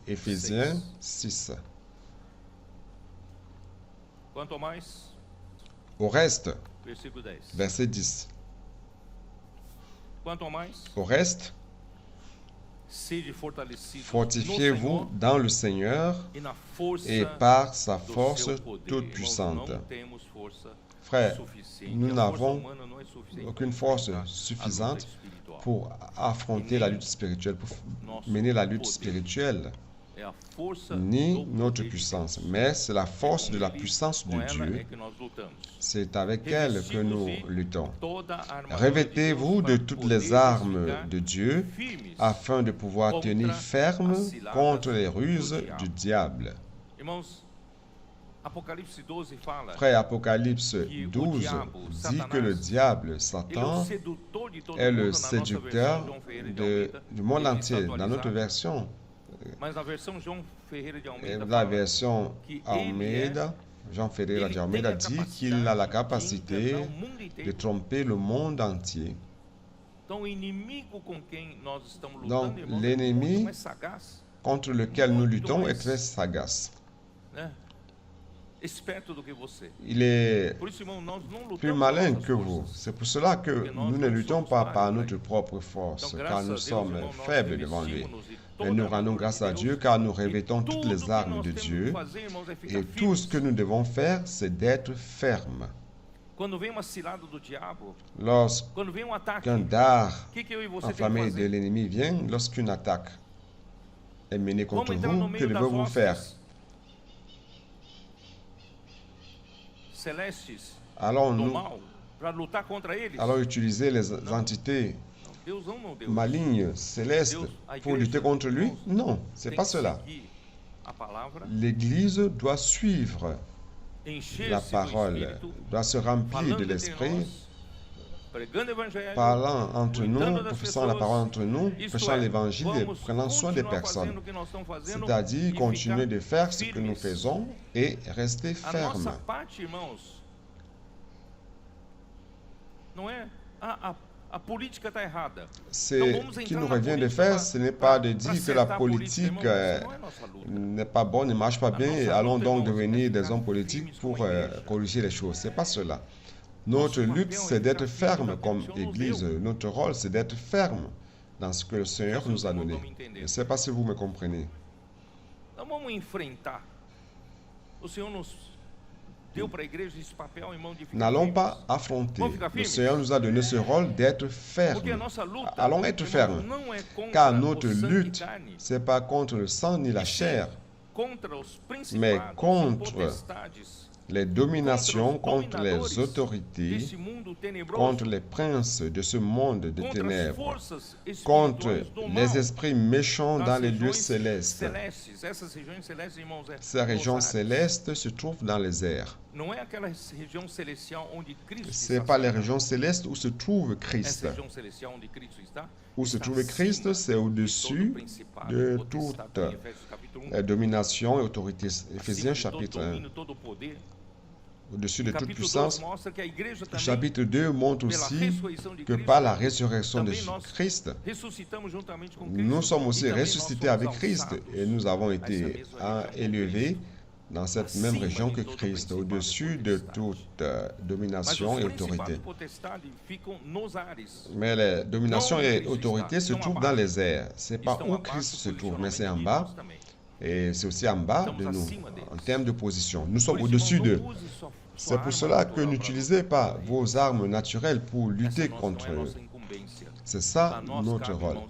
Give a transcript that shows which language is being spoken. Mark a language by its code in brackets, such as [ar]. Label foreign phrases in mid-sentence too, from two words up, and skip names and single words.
[fr] Éphésiens 6. Au reste, [pt] versículo 10. [fr] verset 10. [pt] Quanto mais, [fr] Au reste, [pt] sede fortalecidos [fr] fortifiez-vous dans le Seigneur [pt] e na força [fr] et par sa [pt] do [fr] force [pt] seu poder. [fr] toute [pt] Irmãos, [fr] puissante. [pt] não temos força [fr] Frère, [pt] suficiente. [fr] nous [pt] A força [fr] n'avons [pt] humana não é suficiente [fr] aucune [pt] para [fr] force [pt] enfrentar a luta [fr] suffisante [pt] espiritual. [fr] pour affronter la lutte spirituelle, pour mener la lutte spirituelle, [pt] É a força [fr] ni [pt] do [fr] notre [pt] poder de [fr] puissance, [pt] Deus. [fr] mais c'est la force de la [pt] Com [fr] puissance de [pt] ela [fr] Dieu. [pt] é que nós lutamos. [fr] C'est avec elle que nous luttons. [pt] Toda a armadura de [fr] Revêtez-vous [pt] Deus [fr] de [pt] para [fr] toutes [pt] poder [fr] les armes [pt] ficar [fr] de Dieu [pt] firmes [fr] afin de pouvoir tenir ferme contre les ruses du diable. [pt] Irmãos, Apocalipse 12 fala [fr] Frère, Apocalypse 12 dit que le diable, [pt] ele é o [fr] Satan, [pt] sedutor de todo [fr] est [pt] mundo [fr] le [pt] na nossa versão [fr] séducteur [pt] João Ferreira de Almeida. [fr] du monde [pt] Ele está [fr] entier. Dans notre [pt] atualizado. [fr] version, [pt] Mas na versão João Ferreira de Almeida [fr] la [pt] fala [fr] version [pt] que [fr] Almeida, Jean Ferreira de Almeida dit qu'il a la capacité de tromper le monde entier. [pt] Então, o inimigo com quem nós estamos [fr] Donc, [pt] lutando, irmãos, é [fr] l'ennemi [pt] muito mais sagaz, [fr] contre lequel nous luttons est très sagace. [pt] né? Esperto do que você. [fr] Il est [pt] Por isso, irmão, nós não lutamos [fr] plus [pt] com [fr] malin [pt] nossas [fr] que vous. [pt] forças. [fr] C'est pour cela que nous ne luttons pas par notre propre force, [pt] Então, [fr] car [pt] graças a [fr] nous [pt] Deus, [fr] sommes [pt] irmão, nós [fr] faibles devant lui. [pt] revestimos-nos de [fr] Mais [pt] toda [fr] nous [pt] a [fr] rendons [pt] armadura [fr] grâce [pt] de [fr] à [pt] Deus. [fr] Dieu, car nous [pt] E [fr] revêtons toutes [pt] tudo [fr] les [pt] que [fr] armes [pt] nós [fr] de [pt] temos [fr] Dieu. [pt] que fazer, irmãos, é ficar [fr] Et tout ce que [pt] firmes. [fr] nous devons faire, c'est d'être fermes. [pt] Quando vem uma cilada do diabo, [fr] Lorsqu'un [pt] quando vem um ataque, [fr] dard [pt] o que eu e você temos que [fr] enflammé de [pt] fazer? [fr] l'ennemi vient, lorsqu'une attaque est menée [pt] Vamos [fr] contre [pt] entrar no [fr] vous, que [pt] meio das [fr] devez-vous faire? [pt] hostes celestes do [fr] Allons-nous [pt] mal para lutar contra eles? [fr] alors utiliser les entités [pt] Deus não, Deus. [fr] malignes, célestes, pour lutter contre lui? Non, c'est [pt] Tem [fr] pas [pt] que [fr] cela. [pt] seguir a palavra, [fr] L'Église doit suivre la [pt] encher-se do [fr] parole, [pt] Espírito, [fr] doit se remplir [pt] falando [fr] de [pt] entre [fr] l'Esprit, [pt] nós, pregando o evangelho, [fr] parlant entre nous, [pt] cuidando das [fr] professant la [pt] pessoas, [fr] parole entre nous, [pt] isto [fr] prêchant [pt] é, [fr] l'Évangile et [pt] vamos [fr] prenant soin des [pt] continuar [fr] personnes. [pt] fazendo o que nós estamos fazendo [fr] C'est-à-dire [pt] e [fr] continuer [pt] ficar [fr] de faire ce que nous [pt] firmes. [fr] faisons et rester [pt] A [fr] fermes. [pt] nossa parte, irmãos, não é a política está errada. [fr] Ce [pt] Então vamos [fr] qu'il [pt] entrar [fr] nous [pt] na [fr] revient de [pt] política [fr] faire, [pt] pra- [fr] ce n'est [pt] pra- [fr] pas de [pt] pra [fr] dire que la [pt] acertar a política, [fr] politique [pt] irmãos, essa não é nossa luta. [fr] n'est pas bonne, ne marche pas bien, et [pt] nossa [fr] allons [pt] luta, [fr] donc [pt] irmãos, [fr] devenir [pt] é [fr] des [pt] ficar [fr] hommes politiques [pt] firmes [fr] pour [pt] como igreja. [fr] corriger les choses. C'est pas cela. Notre [pt] Nosso [fr] lutte, [pt] papel é [fr] c'est d'être [pt] ficar firme [fr] ferme [pt] naquilo [fr] comme [pt] que o Senhor nos [fr] Église. [pt] deu. [fr] Notre rôle, c'est d'être ferme dans ce que le Seigneur [pt] Vocês [fr] nous a [pt] não [fr] donné. [pt] vão me entender. [fr] Je ne sais pas si vous me comprenez. [pt] Não vamos enfrentar. O Senhor nos deu para a igreja esse papel, irmão, de ficar [fr] N'allons [pt] firmes. [fr] pas affronter. [pt] Vamos ficar [fr] Le [pt] firmes. [fr] Seigneur nous a donné ce rôle d'être [pt] Porque a [fr] ferme. [pt] nossa luta, [fr] Allons être [pt] irmãos, [fr] fermes. [pt] não é contra [fr] Car [pt] o [fr] notre [pt] sangue e [fr] lutte, [pt] carne, [fr] c'est pas contre le sang ni la chair, [pt] contra os [fr] mais [pt] principados, [fr] contre [pt] potestades, [fr] les dominations, [pt] contra [fr] contre [pt] os [fr] les [pt] dominadores [fr] autorités, [pt] desse mundo tenebroso, [fr] contre les princes de ce monde de [pt] contra as [fr] ténèbres, [pt] forças [fr] contre [pt] espirituais do mal, [fr] les esprits méchants [pt] das [fr] dans les lieux [pt] regiões [fr] célestes. [pt] celestes. Essas regiões celestes, irmãos, é [fr] Ces régions [pt] nos ares. [fr] célestes se trouvent dans les airs. [pt] Não é aquela região celestial onde Cristo [fr] Ce [pt] está. [fr] n'est pas les régions célestes où se trouve [pt] Essa [fr] Christ. [pt] região celestial onde Cristo está. [fr] Où se [pt] está [fr] trouve Christ, [pt] acima [fr] c'est [pt] de [fr] au-dessus [pt] todo principado, [fr] de [pt] potestade, [fr] toute [pt] em Efésios capítulo 1. [fr] domination et autorité. [pt] Acima [fr] Éphésiens [pt] de todo [fr] chapitre 1. [pt] domínio, todo poder. [fr] Au-dessus de toute [pt] Capítulo 2 [fr] puissance. [pt] mostra que a igreja [fr] Le [pt] também, [fr] chapitre 2 montre [pt] pela [fr] aussi [pt] ressurreição de [fr] que [pt] Cristo, [fr] par la résurrection de [pt] também nós [fr] Christ, [pt] ressuscitamos juntamente com Cristo. [fr] nous sommes [pt] e [fr] aussi [pt] também nós [fr] ressuscités [pt] somos [fr] avec Christ [pt] alçados [fr] et nous avons [pt] a [fr] été [pt] essa mesma região [fr] élevés dans cette même [pt] acima [fr] région [pt] de [fr] que [pt] todo [fr] Christ, [pt] principado e [fr] au-dessus de [pt] potestade. [fr] toute [pt] Mas [fr] domination [pt] os [fr] et [pt] principados [fr] autorité. [pt] e potestades ficam nos ares. [fr] Mais les dominations Non, et [pt] Christ [fr] autorités [pt] está. [fr] se [pt] Estão [fr] trouvent [pt] abaixo. [fr] dans les airs. C'est pas [pt] Estão [fr] où [pt] abaixo [fr] Christ se trouve, mais c'est en [pt] posicionalmente [fr] bas. [pt] nós também. [fr] Et c'est aussi en bas de [pt] Estamos [fr] nous, [pt] acima deles. [fr] en termes de position. Nous sommes [pt] Por isso, [fr] au-dessus [pt] irmão, [fr] d'eux. [pt] não use sua [fr] C'est pour [pt] arma [fr] cela que [pt] natural [fr] n'utilisez pas [pt] pra- [fr] vos armes naturelles pour [pt] Essa [fr] lutter [pt] não [fr] contre [pt] é a [fr] eux. [pt] nossa incumbência. [fr] C'est ça [pt] A nós [fr] notre [pt] cabe, [fr] rôle.